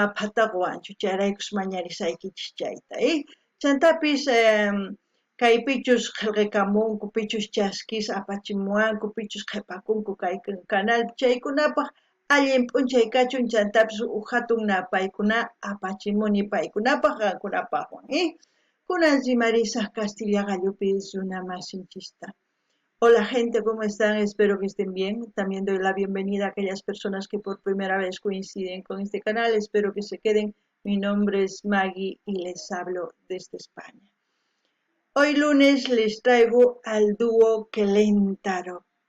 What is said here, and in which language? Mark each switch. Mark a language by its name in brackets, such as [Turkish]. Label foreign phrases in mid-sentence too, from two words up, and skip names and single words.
[Quechua] phataqwanchu chayraykus mañarisaykichis chayta chantapis kaypichus qillqikamunku pichus chaskis apachimuwanku pichus qhipakunku kay canalpi chaykunapaq allin p'unchay kachun chantapis hatun paykuna apachimuni paykunapaq qankunapaqwan kunan rimarisaq Castilla gallupi runa masinchista. [Spanish] Hola gente, ¿cómo están? Espero que estén bien. También doy la bienvenida a aquellas personas que por primera vez coinciden con este canal. Espero que se queden. Mi nombre es Maggie y les hablo desde España. Hoy lunes les traigo al dúo Kelentaro.